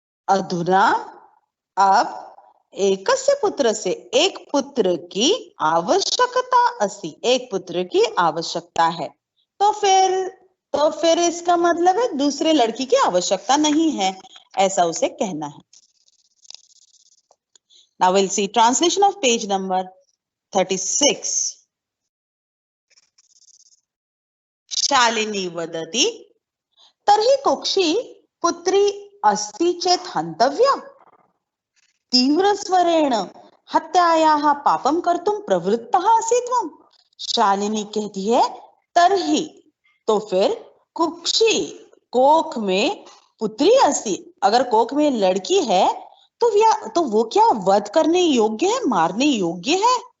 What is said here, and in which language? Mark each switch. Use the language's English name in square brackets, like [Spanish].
[Hindi] अधुना अब एकस्य पुत्र से एक पुत्र की आवश्यकता अस्ति, एक पुत्र की आवश्यकता है। तो फिर इसका मतलब है दूसरे लड़की की आवश्यकता नहीं है, ऐसा उसे कहना है। [English] Now we'll see translation of page number 36. [Sanskrit] शालिनी वदति तर्हि कुक्षी पुत्री अस्ति चेत् हन्तव्या। तीव्रस्वरेण हत्यायाः पापं कर्तुं प्रवृत्तः असि त्वं। [Hindi] शालिनी कहती है तर्हि तो फिर कुक्षी कोख में [Sanskrit] पुत्री अस्ति, [Hindi] अगर कोख में लड़की है तो वो क्या वध करने योग्य है, मारने योग्य है।